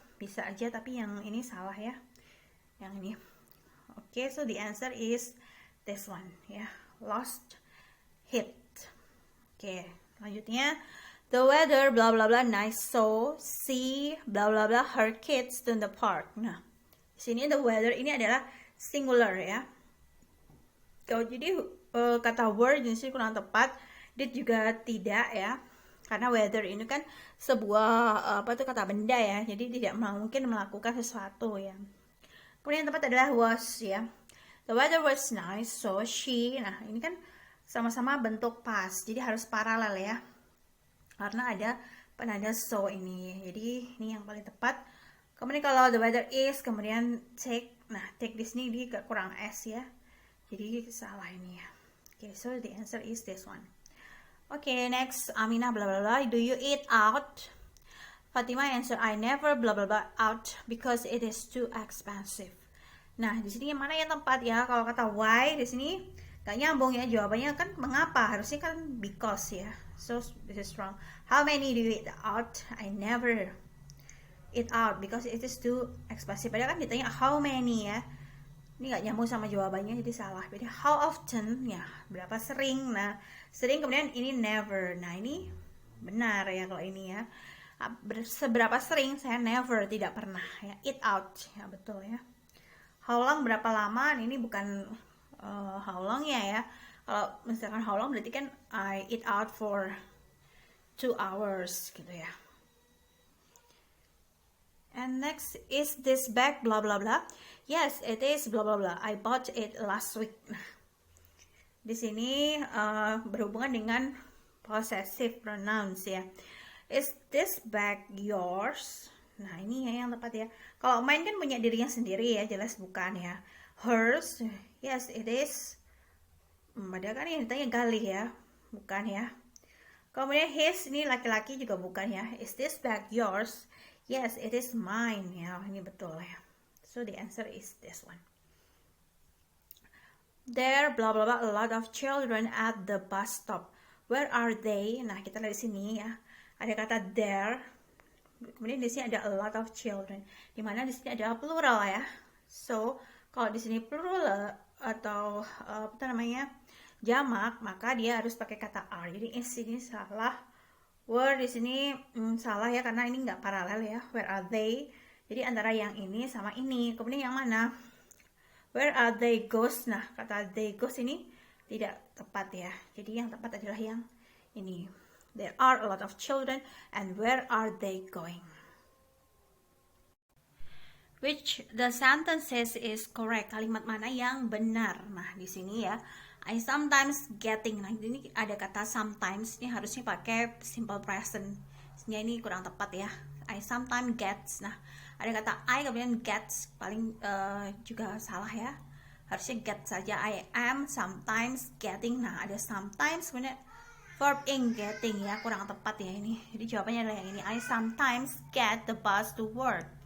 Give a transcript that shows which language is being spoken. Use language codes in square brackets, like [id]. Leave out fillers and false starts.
[id] Bisa aja, tapi yang ini salah ya. Yang ini. [en] Oke, so the answer is this one ya, lost, hit. Oke, selanjutnya the weather bla bla bla nice, so she bla bla bla her kids to the park. [id] Nah, di sini the weather ini adalah singular ya. Kalau jadi kata were di sini kurang tepat, did juga tidak ya. Karena weather ini kan sebuah kata benda ya, jadi tidak mungkin melakukan sesuatu ya. Kemudian yang tepat adalah was ya. [en] The weather was nice, so she. [id] Nah, ini kan sama-sama bentuk past, jadi harus paralel ya. Karena ada penanda so ini. Jadi ini yang paling tepat. Kemudian kalau the weather is, kemudian take. Nah, take di sini dia kurang s ya. Jadi salah ini ya. [en] Okay, so the answer is this one. Okay, next, Aminah bla bla bla. Do you eat out? Fatima answer, I never bla bla bla out because it is too expensive. [id] Nah, di sini mana yang tepat ya? Kalau kata why di sini gak nyambung ya, jawabannya kan mengapa, harusnya kan because ya. [en] So this is wrong. How many do you eat out? I never eat out because it is too expensive. [id] Padahal kan ditanya how many ya. Ini gak nyambung sama jawabannya, jadi salah. Jadi how often ya, berapa sering. Nah, sering, kemudian ini never. Nah, ini benar ya kalau ini ya. Seberapa sering, saya never, tidak pernah ya. Eat out ya, betul ya. How long, berapa lama, ini bukan how long ya. Kalau misalkan how long berarti kan [en] I eat out for 2 hours [id] gitu ya. [en] And next, is this bag blah blah blah? Yes, it is blah blah blah. I bought it last week. [id] Di sini berhubungan dengan possessive pronouns ya. [en] Is this bag yours? [id] Nah, ini ya yang tepat ya. Kalau mine kan punya dirinya sendiri ya, jelas bukan ya. [en] Hers, yes it is. [id] Ada kan yang ditanya Galih ya, bukan ya. Kemudian his, ini laki-laki juga bukan ya. [en] Is this bag yours? Yes, it is mine ya. [id] Ini betul ya. [en] So the answer is this one. There blah blah blah a lot of children at the bus stop. Where are they? [id] Nah, kita lihat di sini ya. Ada kata there. Kemudian di sini ada a lot of children. Dimana di sini ada plural ya. So, kalau di sini plural atau apa namanya? Jamak, maka dia harus pakai kata are. Jadi is ini salah. Where di sini salah ya karena ini nggak paralel ya. [en] Where are they? [id] Jadi antara yang ini sama ini. Kemudian yang mana? [en] Where are they goes? [id] Nah, kata they goes ini tidak tepat ya. Jadi yang tepat adalah yang ini. [en] There are a lot of children and where are they going? Which the sentence says is correct. [id] Kalimat mana yang benar? Nah, di sini ya. [en] I sometimes getting. [id] Nah, ini ada kata sometimes. Ini harusnya pakai simple present. Sebenarnya ini kurang tepat ya. [en] I sometimes gets. [id] Nah, ada kata I kemudian gets, paling juga salah ya. Harusnya get saja. [en] I am sometimes getting. [id] Nah, ada sometimes kemudian verb in getting ya, kurang tepat ya ini. Jadi jawabannya adalah yang ini. [en] I sometimes get the bus to work.